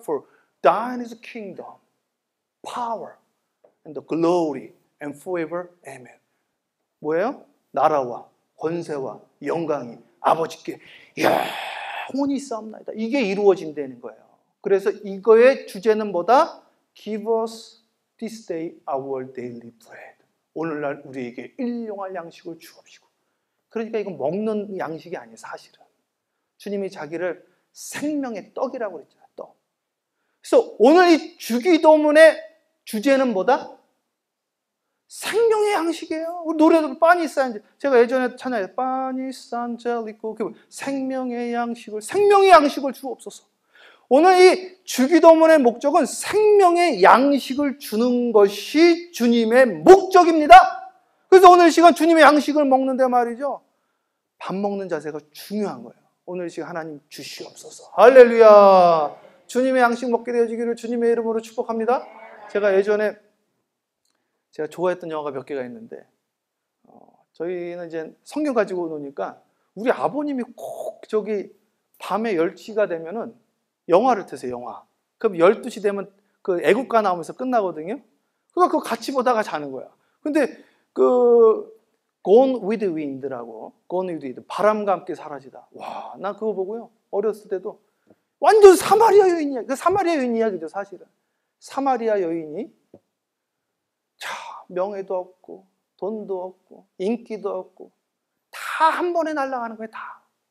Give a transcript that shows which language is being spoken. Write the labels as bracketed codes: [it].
[en] For thine is the kingdom, power, and the glory, and forever. [ko] Amen. 뭐예요? 나라와 권세와 영광이 아버지께 영원히 있사옵나이다. 이게 이루어진다는 거예요. 그래서 이거의 주제는 뭐다? [en] Give us this day our daily bread. [ko] 오늘날 우리에게 일용할 양식을 주옵시고. 그러니까 이건 먹는 양식이 아니에요, 사실은. 주님이 자기를 생명의 떡이라고 그랬잖아요, 떡. 그래서 오늘 이 주기도문의 주제는 뭐다? 생명의 양식이에요. 우리 노래도 빠니산젤. 제가 예전에 찬양했어요. 빠니산젤리고 생명의 양식을 주옵소서. 오늘 이 주기도문의 목적은 생명의 양식을 주는 것이 주님의 목적입니다. 그래서 오늘 시간 주님의 양식을 먹는데 말이죠. 밥 먹는 자세가 중요한 거예요. 오늘 시간 하나님 주시옵소서. 할렐루야. 주님의 양식 먹게 되어지기를 주님의 이름으로 축복합니다. 제가 예전에 제가 좋아했던 영화가 몇 개가 있는데 저희는 이제 성경 가지고 노니까 우리 아버님이 꼭 저기 밤에 10시가 되면은 영화를 트세요, 영화. 그럼 12시 되면 그 애국가 나오면서 끝나거든요. 그러니까 그거 같이 보다가 자는 거야. 근데 그 Gone with the Wind라고, Gone with the Wind, 바람과 함께 사라지다. 와, 나 그거 보고요. 어렸을 때도 완전 사마리아 여인 이야기. 그 사마리아 여인 이야기죠, 사실은. 사마리아 여인이 명예도 없고 돈도 없고 인기도 없고 다 한 번에 날아가는 거예요, 다.